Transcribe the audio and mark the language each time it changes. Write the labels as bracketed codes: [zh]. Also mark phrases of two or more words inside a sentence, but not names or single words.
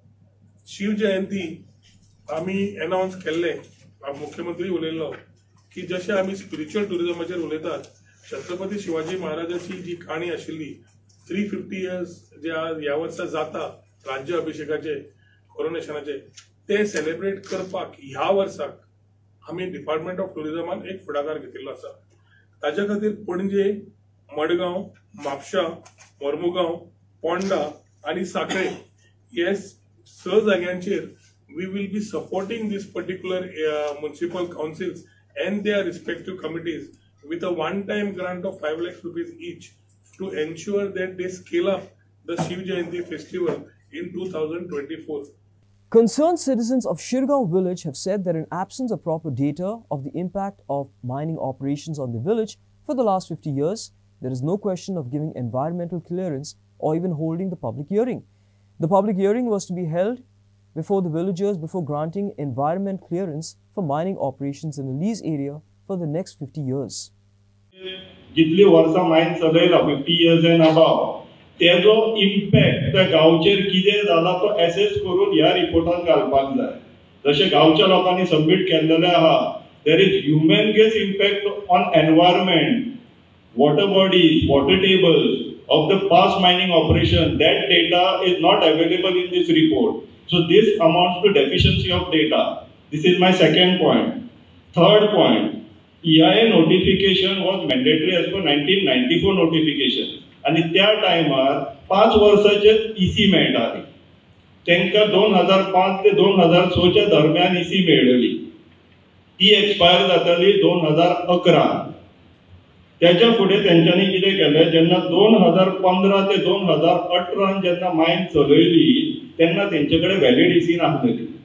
[kok] शिव जयंती आमी अनाउन्स केल्ले, मुख्यमंत्री उलयल्लो की जशें आमी [en] spiritual tourism [kok] उलयतात, छत्रपती शिवाजी महाराजाची जी काणी आशिल्ली 350 इयर्स जे आज ह्या वर्सा जाता राज्य अभिषेकाचे कोरोनेशनाचे ते सेलिब्रेट करपाक ह्या वर्साक आमी [en] department of tourism [kok] एक फुडाकार घेतिल्लो आसा. ताच्या खातीर पणजे, मडगांव, म्हापशा, मोर्मुगांव, पोंडा आणि सांखळे हे 6 जाग्यांचेर [en] we will be supporting this particular municipal councils and their respective committees with a one-time grant of 5 lakh rupees each to ensure that they scale up the Shiv Jayanti festival in 2024. Concerned citizens of Shirgaon village have said that in absence of proper data of the impact of mining operations on the village for the last 50 years, there is no question of giving environmental clearance or even holding the public hearing. The public hearing was to be held before the villagers before granting environment clearance for mining operations in the lease area for the next 50 years. [kok] जितली वर्सां मायन चलयला 50 [en] years and above, [kok] तेजो इम्पॅक्ट त्या गांवचेर कितें जाला तो एसेस करून ह्या रिपोर्टान घालपाक जाय. जशें गांवच्या लोकांनी सबमीट केल्लेलें आहा, [en] there is humanities impact on environment, water bodies, water tables of the past mining operation. That data is not available in this report. So this amounts to deficiency of data. This is my second point. Third point, EIA notification was mandatory as per 1994 notification. [kok] आणि त्या टायमार 5 वर्साचे EC मेळटाली. तांकां 2005 ते 2006 दरम्यान EC मेळ्ळी. ती एक्सपायर जाताली 2011. त्याच्या फुडें तेंच्यांनी कितें केलें, जेन्ना 2015 ते 2018 जेन्ना मायन चलयली तेन्ना तेंचे कडेन व्हॅलीड EC नासलेली.